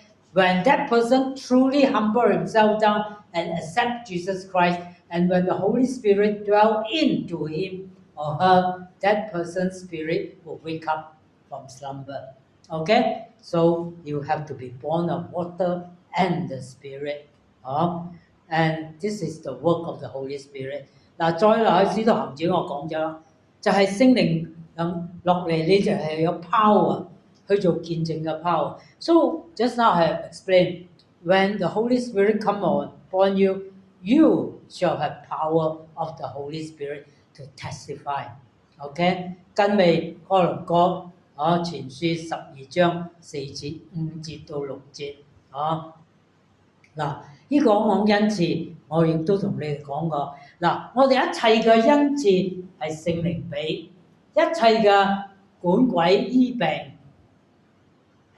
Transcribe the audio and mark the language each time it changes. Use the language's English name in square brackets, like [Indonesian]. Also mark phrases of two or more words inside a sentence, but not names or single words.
[English] When that person truly humble himself down and accept Jesus Christ, and when the Holy Spirit dwell into him or her, that person's spirit will wake up from slumber. Okay? So you have to be born of water and the Spirit. And this is the work of the Holy Spirit. [Cantonese] 嗱，再落去《使徒行傳》我講咗，就係聖靈落嚟，你就係有 power 去做見證嘅 power. [English] So just now I have explained, when the Holy Spirit come upon you, you shall have power of the Holy Spirit to testify. [Cantonese] OK， 跟尾哥林多前書12章4節5節到6節嗱，呢個講恩賜，我亦都同你哋講過。嗱，我哋一切嘅恩賜係聖靈俾，一切嘅管鬼醫病係